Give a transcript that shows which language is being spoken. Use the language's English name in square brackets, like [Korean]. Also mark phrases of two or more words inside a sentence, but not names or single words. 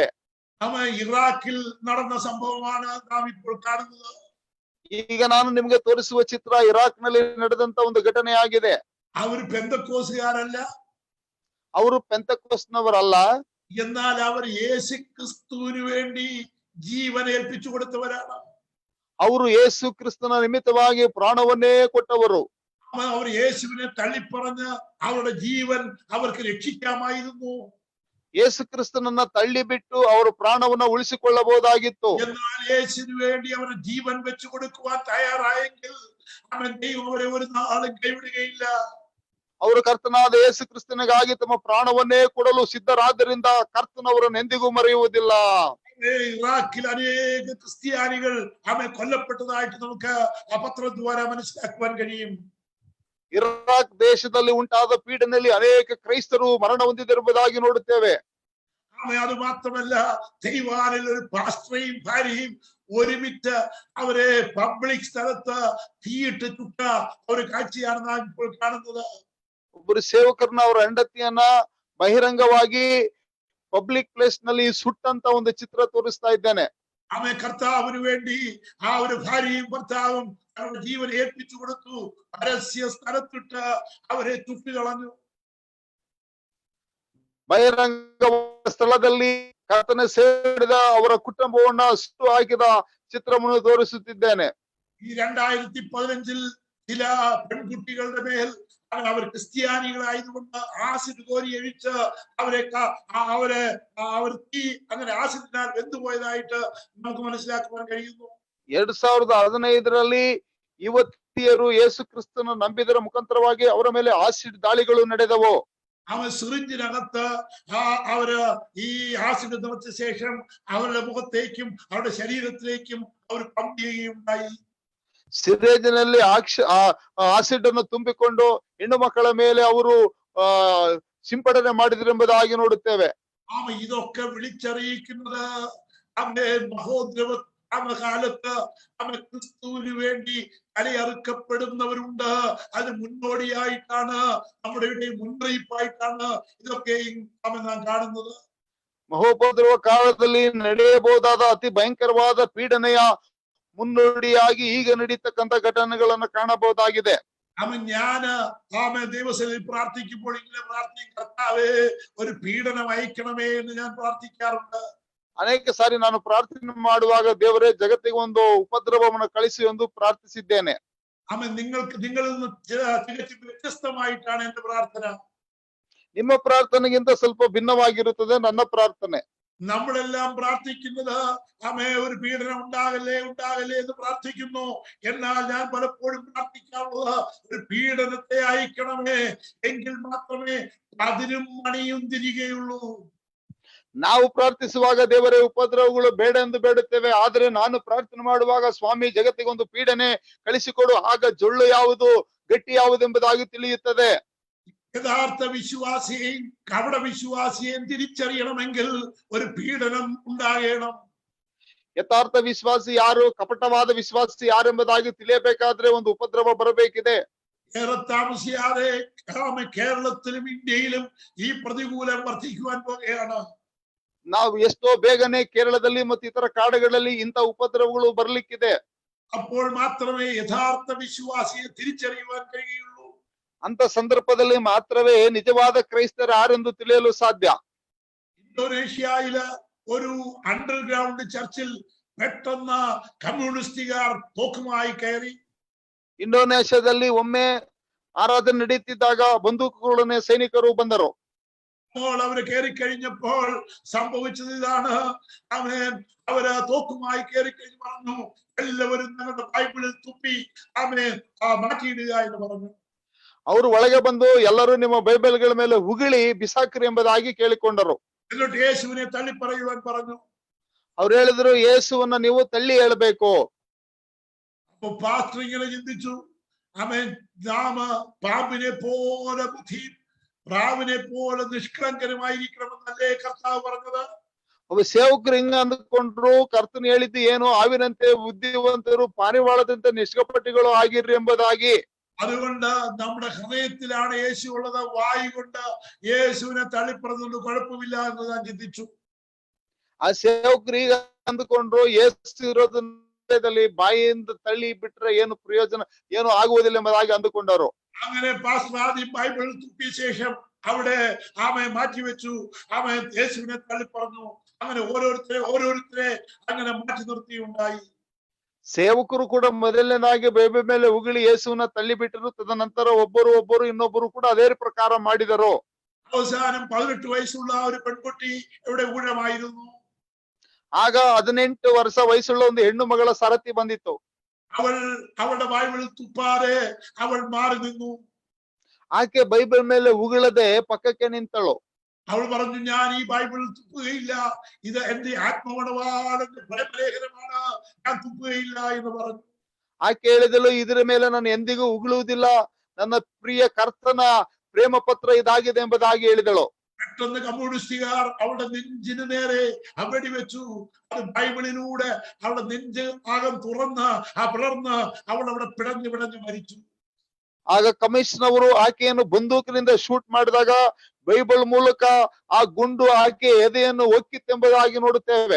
[Malayalam] ഇറാഖിൽ നടന്ന സംഭവമാണ് നാം ഇപ്പോൾ കാണുന്നത്. [Kannada] ಈಗ ನಾನು ನಿಮಗೆ ತೋರಿಸುವ ಚಿತ್ರ ಇರಾಕ್ ನಲ್ಲಿ ನಡೆದಂತ ಒಂದು ಘಟನೆ ಆಗಿದೆ. [Malayalam] അവർ പെന്തക്കോസുകാരല്ല, [Kannada] ಅವರು ಪೆಂತಕೋಸ್ನವರಲ್ಲ, [Malayalam] എന്നാൽ അവർ യേശു ക്രിസ്തുവിന് വേണ്ടി ജീവൻ ഏൽപ്പിച്ചു കൊടുത്തവരാണ്. [Kannada] ಅವರು ಯೇಸು ಕ್ರಿಸ್ತನ ನಿಮಿತ್ತವಾಗಿ ಪ್ರಾಣವನ್ನೇ ಕೊಟ್ಟವರು. [Malayalam] അവർ യേശുവിനെ തള്ളിപ്പറഞ്ഞ് അവരുടെ ജീവൻ അവർക്ക് രക്ഷിക്കാമായിരുന്നു. [Kannada] ಯೇಸು ಕ್ರಿಸ್ತನನ್ನ ತಳ್ಳಿ ಬಿಟ್ಟು ಅವರು ಪ್ರಾಣವನ್ನ ಉಳಿಸಿಕೊಳ್ಳಬಹುದಾಗಿತ್ತು. [Malayalam] എന്നാൽ യേശുവിന് വേണ്ടി അവർ ജീവൻ വെച്ചു കൊടുക്കുവാൻ തയ്യാറായെങ്കിൽ അവൻ ദൈവം അവരെ ഒരു നാളും കൈവിടുകയില്ല. [Kannada] ಅವರು ಕರ್ತನಾದ ಯೇಸು ಕ್ರಿಸ್ತನಿಗಾಗಿ ತಮ್ಮ ಪ್ರಾಣವನ್ನೇ ಕೊಡಲು ಸಿದ್ಧರಾದ್ದರಿಂದ ಕರ್ತನವರನ್ನು ಎಂದಿಗೂ ಮರೆಯುವುದಿಲ್ಲ. [Malayalam] ഇറാഖിൽ അനേക ക്രിസ്ത്യാനികൾ അവൻ കൊല്ലപ്പെട്ടതായിട്ട് നമുക്ക് ആ പത്രദ്വാര മനസ്സിലാക്കുവാൻ കഴിയും. [Kannada] ಇರಾಕ್ ದೇಶದಲ್ಲಿ ಉಂಟಾದ ಪೀಡನೆಯಲ್ಲಿ ಅನೇಕ ಕ್ರೈಸ್ತರು ಮರಣ ಹೊಂದಿದಿರುವುದಾಗಿ ನೋಡುತ್ತೇವೆ. [Malayalam] അത് മാത്രമല്ല, ദൈവാനിൽ ഒരു പാസ്റ്ററേയും ഭാര്യയും ഒരുമിച്ച് അവരെ പബ്ലിക് സ്ഥലത്ത് തീയിട്ട് ചുട്ട ഒരു കാഴ്ചയാണ് നാം ഇപ്പോൾ കാണുന്നത്. [Kannada] ಒಬ್ಬರು ಸೇವಕರನ್ನ ಅವರ ಹೆಂಡತಿಯನ್ನ ಬಹಿರಂಗವಾಗಿ [English] public place [Kannada] ನಲ್ಲಿ ಸುಟ್ಟಂತ ಒಂದು ಚಿತ್ರ ತೋರಿಸ್ತಾ ಇದ್ದೇನೆ. [Malayalam] അവൻ കർത്താവിന് വേണ്ടി ആ ഒരു ഭാര്യയും ഭർത്താവും അവരുടെ ജീവൻ ഏൽപ്പിച്ചു കൊടുത്തു. പരസ്യ സ്ഥലത്തിട്ട് അവരെ ചുട്ടുകളഞ്ഞു. [Kannada] ಬಹಿರಂಗ ಸ್ಥಳದಲ್ಲಿ ಕರ್ತನ ಸೇರಿದ ಅವರ ಕುಟುಂಬವನ್ನ ಸುಟ್ಟು ಹಾಕಿದ ಚಿತ್ರವನ್ನು ತೋರಿಸುತ್ತಿದ್ದೇನೆ. [Malayalam] ഈ 2015 ചില പെൺകുട്ടികളുടെ മേൽ അവർ ക്രിസ്ത്യാനികളായതുകൊണ്ട് ആസിഡ് കോരി ഒഴിച്ച് അവർ തീ അങ്ങനെ ആസിഡിനാൽ വെന്തുപോയതായിട്ട് നമുക്ക് മനസ്സിലാക്കുവാൻ കഴിയുന്നു. [Kannada] 2015 ಯುವತಿಯರು ಯೇಸು ಕ್ರಿಸ್ತನ ನಂಬಿದರ ಮುಖಾಂತರವಾಗಿ ಅವರ ಮೇಲೆ ಆಸಿಡ್ ದಾಳಿಗಳು ನಡೆದವು. [Malayalam] അവൻ സിറിഞ്ചിനകത്ത് അവര് ഈ ആസിഡ് നിറച്ച ശേഷം അവരുടെ മുഖത്തേക്കും അവരുടെ ശരീരത്തിലേക്കും അവർ പമ്പ് ചെയ്യുകയുണ്ടായി. [Kannada] ಸಿರೇಜಿನಲ್ಲಿ ಆಸಿಡ್ ಅನ್ನು ತುಂಬಿಕೊಂಡು ಹೆಣ್ಣು ಮಕ್ಕಳ ಮೇಲೆ ಅವರು ಸಿಂಪಡಣೆ ಮಾಡಿದ್ರೆಂಬುದಾಗಿ ನೋಡುತ್ತೇವೆ. [Malayalam] ഇതൊക്കെ വിളിച്ചറിയിക്കുന്നത് അവന്റെ മഹോദ്രവ കാലത്ത് അവൻ ക്രിസ്തുവിന് വേണ്ടി തലയറുക്കപ്പെടുന്നവരുണ്ട്. അതിന് മുന്നോടിയായിട്ടാണ്, നമ്മുടെ മുന്നറിയിപ്പായിട്ടാണ് ഇതൊക്കെയും അവൻ നാം കാണുന്നത്. [Kannada] ಮಹೋಪದ್ರವ ಕಾಲದಲ್ಲಿ ನಡೆಯಬಹುದಾದ ಅತಿ ಭಯಂಕರವಾದ ಪೀಡನೆಯ ಮುನ್ನುಡಿಯಾಗಿ ಈಗ ನಡೀತಕ್ಕಂತ ಘಟನೆಗಳನ್ನು ಕಾಣಬಹುದಾಗಿದೆ. [Malayalam] അവൻ ദൈവസഭയിൽ പ്രാർത്ഥിക്കുമ്പോൾ ഇങ്ങനെ പ്രാർത്ഥിക്കും, കർത്താവേ ഒരു പീഡനം അയക്കണമേ എന്ന് ഞാൻ പ്രാർത്ഥിക്കാറുണ്ട്. [Kannada] ಅನೇಕ ಸಾರಿ ನಾನು ಪ್ರಾರ್ಥನೆ ಮಾಡುವಾಗ ದೇವರೇ ಜಗತ್ತಿಗೆ ಒಂದು ಉಪದ್ರವವನ್ನು ಕಳಿಸಿ ಎಂದು ಪ್ರಾರ್ಥಿಸಿದ್ದೇನೆ. [Malayalam] അവൻ നിങ്ങളിൽ നിന്ന് തികച്ചും വ്യത്യസ്തമായിട്ടാണ് എന്റെ പ്രാർത്ഥന. [Kannada] ನಿಮ್ಮ ಪ್ರಾರ್ಥನೆಗಿಂತ ಸ್ವಲ್ಪ ಭಿನ್ನವಾಗಿರುತ್ತದೆ ನನ್ನ ಪ್ರಾರ್ಥನೆ. [Malayalam] നമ്മളെല്ലാം പ്രാർത്ഥിക്കുന്നത് ഒരു പീഡനം ഉണ്ടാകല്ലേ എന്ന് പ്രാർത്ഥിക്കുന്നു. എന്നാൽ ഞാൻ പലപ്പോഴും പ്രാർത്ഥിക്കാറുള്ളത് ഒരു പീഡനത്തെ അയക്കണമേ, എങ്കിൽ മാത്രമേ അതിനും മണിയും തിരികെയുള്ളൂ. [Kannada] ನಾವು ಪ್ರಾರ್ಥಿಸುವಾಗ ದೇವರೇ ಉಪದ್ರವಗಳು ಬೇಡ ಎಂದು ಬೇಡುತ್ತೇವೆ. ಆದರೆ ನಾನು ಪ್ರಾರ್ಥನೆ ಮಾಡುವಾಗ ಸ್ವಾಮಿ ಜಗತ್ತಿಗೆ ಒಂದು ಪೀಡನೆ ಕಳಿಸಿಕೊಡು, ಆಗ ಜೊಳ್ಳು ಯಾವುದು ಗಟ್ಟಿ ಯಾವುದು ಎಂಬುದಾಗಿ ತಿಳಿಯುತ್ತದೆ. [Malayalam] യഥാർത്ഥ വിശ്വാസിയെയും കപട വിശ്വാസിയെയും തിരിച്ചറിയണമെങ്കിൽ ഒരു പീഡനം ഉണ്ടാകണം. [Kannada] ಯಥಾರ್ಥ ವಿಶ್ವಾಸಿ ಯಾರು, ಕಪಟವಾದ ವಿಶ್ವಾಸಿ ಯಾರು ಎಂಬುದಾಗಿ ತಿಳಿಯಬೇಕಾದ್ರೆ ಒಂದು ಉಪದ್ರವ ಬರಬೇಕಿದೆ. [Malayalam] ഏറെ താമസിയാതെ കേരളത്തിലും ഇന്ത്യയിലും ഈ പ്രതികൂലം വർദ്ധിക്കുവാൻ പോകുകയാണ്. [Kannada] ನಾವು ಎಷ್ಟೋ ಬೇಗನೆ ಕೇರಳದಲ್ಲಿ ಮತ್ತು ಇತರ ಕಾಡುಗಳಲ್ಲಿ ಇಂಥ ಉಪದ್ರವಗಳು ಬರ್ಲಿಕ್ಕಿದೆ. [Malayalam] അപ്പോൾ മാത്രമേ യഥാർത്ഥ വിശ്വാസിയെ തിരിച്ചറിയുവാൻ കഴിയുള്ളൂ. [Kannada] ಅಂತ ಸಂದರ್ಭದಲ್ಲಿ ಮಾತ್ರವೇ ನಿಜವಾದ ಕ್ರೈಸ್ತರು ಯಾರೆಂದು ತಿಳಿಯಲು ಸಾಧ್ಯ. [Malayalam] ഇന്തോനേഷ്യയിലെ ഒരു [English] underground church [Malayalam] പെട്ടെന്ന് കമ്മ്യൂണിസ്റ്റുകാർ തോക്കുമായി കയറി. [Kannada] ಇಂಡೋನೇಷ್ಯಾದಲ್ಲಿ ಒಮ್ಮೆ ಆರಾಧನೆ ನಡೀತಿದ್ದಾಗ ಬಂದೂಕುಗಳನ್ನೇ ಸೈನಿಕರು ಬಂದರು. [Malayalam] അവര് കയറി കഴിഞ്ഞപ്പോൾ സംഭവിച്ചത് ഇതാണ്. അവര് തോക്കുമായി കയറി കഴിഞ്ഞ് പറഞ്ഞു, എല്ലാവരും ഞങ്ങളുടെ ബൈബിളിൽ തുപ്പി മാറ്റിയിടുക എന്ന് പറഞ്ഞു. [Kannada] ಅವರು ಒಳಗೆ ಬಂದು ಎಲ್ಲರೂ ನಿಮ್ಮ ಬೈಬಲ್ಗಳ ಮೇಲೆ ಉಗಿಳಿ ಬಿಸಾಕ್ರಿ ಎಂಬುದಾಗಿ ಕೇಳಿಕೊಂಡರು. [Malayalam] എന്നിട്ട് യേശുവിനെ തള്ളി പറയുവാൻ പറഞ്ഞു. [Kannada] ಅವ್ರು ಹೇಳಿದ್ರು, ಯೇಸುವನ್ನ ನೀವು ತಳ್ಳಿ ಹೇಳ್ಬೇಕು. [Malayalam] അപ്പൊ പാസ്റ്റർ ഇങ്ങനെ ചിന്തിച്ചു, നാം പാമ്പിനെ പോലെ ബുദ്ധിയും പ്രാവിനെ പോലെ നിഷ്കളങ്കരമായിരിക്കണമെന്നല്ലേ കർത്താവ് പറഞ്ഞത്. [Kannada] ಒಬ್ಬ ಸೇವಕರು ಹಿಂಗ ಅಂದ್ಕೊಂಡ್ರು, ಕರ್ತನ ಹೇಳಿದ್ದು ಏನು, ಹಾವಿನಂತೆ ಬುದ್ಧಿವಂತರು ಪಾರಿವಾಳದಂತೆ ನಿಷ್ಕಪಟಿಗಳು ಆಗಿರ್ರಿ ಎಂಬುದಾಗಿ. [Malayalam] അതുകൊണ്ട് നമ്മുടെ ഹൃദയത്തിലാണ് യേശു ഉള്ളത്. വായു കൊണ്ട് യേശുവിനെ തള്ളിപ്പറഞ്ഞുകൊണ്ട് കുഴപ്പമില്ല എന്ന് ഞാൻ ചിന്തിച്ചു. [Kannada] ಆ ಸೇವಕರು ಈಗ ಅಂದ್ಕೊಂಡ್ರು, ಯೇಸು ಇರೋದ್ರಲ್ಲಿ ಬಾಯಿಯಿಂದ ತಳ್ಳಿ ಬಿಟ್ರೆ ಏನು ಪ್ರಯೋಜನ, ಏನು ಆಗುವುದಿಲ್ಲ ಎಂಬುದಾಗಿ ಅಂದುಕೊಂಡರು. [Malayalam] അങ്ങനെ പാസ്റ്റർ ആദ്യം ബൈബിൾ തുപ്പിയ ശേഷം അവിടെ മാറ്റിവെച്ചു. യേശുവിനെ തള്ളി പറഞ്ഞു. അങ്ങനെ ഓരോരുത്തരെ അങ്ങനെ മാറ്റി നിർത്തിയുണ്ടായി. [Kannada] ಸೇವಕರು ಕೂಡ ಮೊದಲನೇದಾಗಿ ಬೈಬಲ್ ಮೇಲೆ ಉಗುಳಿ ಯೇಸುವನ್ನ ತಳ್ಳಿಬಿಟ್ಟರು. ತದನಂತರ ಒಬ್ಬರು ಇನ್ನೊಬ್ಬರು ಕೂಡ ಅದೇ ಪ್ರಕಾರ ಮಾಡಿದರು. [Malayalam] അവസാനം 18 വയസ്സുള്ള ഒരു പെൺകുട്ടി ഇവിടെ ഊഴമായിരുന്നു. [Kannada] ಆಗ 18 ವರ್ಷ ವಯಸ್ಸುಳ್ಳ ಒಂದು ಹೆಣ್ಣು ಮಗಳ ಸರತಿ ಬಂದಿತ್ತು. [Malayalam] അവളുടെ ബൈബിൾ തുപ്പാതെ അവൾ മാറി നിന്നു. [Kannada] ಆಕೆ ಬೈಬಲ್ ಮೇಲೆ ಉಗುಳದೆ ಪಕ್ಕಕ್ಕೆ ನಿಂತಳು. [Malayalam] അവൾ പറഞ്ഞു, ഞാൻ ഈ ബൈബിൾ തുപ്പുകയില്ല, ഇത് എന്റെ ആത്മമണവാളന്റെ ഫലലേഖനമാണ്, ഞാൻ തുപ്പുകയില്ല എന്ന് പറഞ്ഞു. [Kannada] ಆಕೆ ಹೇಳಿದಳು, ಇದರ ಮೇಲೆ ನಾನು ಎಂದಿಗೂ ಉಗುಳುವುದಿಲ್ಲ, ನನ್ನ ಪ್ರಿಯ ಕರ್ತನ ಪ್ರೇಮ ಪತ್ರ ಇದಾಗಿದೆ ಎಂಬುದಾಗಿ ಹೇಳಿದಳು. [Malayalam] പെട്ടെന്ന് കമ്മ്യൂണിസ്റ്റുകാർ അവളുടെ നെഞ്ചിന് നേരെ വെടിവെച്ചു. അത് ബൈബിളിലൂടെ അവളുടെ നെഞ്ച് ആകം തുറന്ന് പിളർന്ന് അവൾ അവിടെ പിടഞ്ഞു മരിച്ചു. [Kannada] ಆಗ ಕಮಿಷನ್ ಅವರು ಆಕೆಯನ್ನು ಬಂದೂಕಿನಿಂದ ಶೂಟ್ ಮಾಡಿದಾಗ ಬೈಬಲ್ ಮೂಲಕ ಆ ಗುಂಡು ಆಕೆ ಎದೆಯನ್ನು ಒಕ್ಕಿತ್ತೆಂಬುದಾಗಿ ನೋಡುತ್ತೇವೆ.